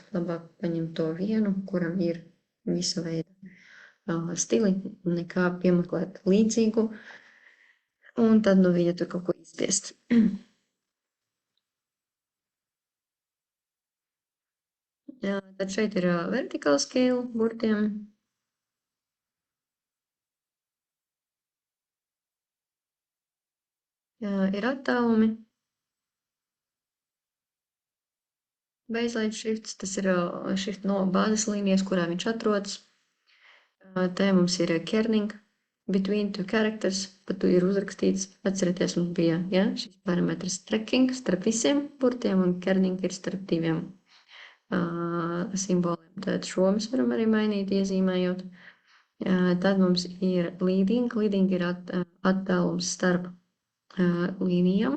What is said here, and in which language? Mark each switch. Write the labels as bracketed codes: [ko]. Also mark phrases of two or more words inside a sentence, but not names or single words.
[lv] Labāk paņemt to vienu, kuram ir visa veida stili, nekā piemeklēt līdzīgu, un tad no viņa tur kaut ko izspiest. Tad šeit ir [en] vertical scale [lv] burtiem. Ir attālumi. [en] Baseline shifts, [lv] tas ir shift no bāzes līnijas, kurā viņš atrodas. Te mums ir [en] kerning between two characters, [lv] pa tu ir uzrakstīts, atcerieties, mums bija, ja, šis parametrs tracking starp visiem burtiem un kerning ir starp diviem simboliem. Tad šo mēs varam arī mainīt, iezīmējot. Tad mums ir leading. Leading ir attālums starp līnijām.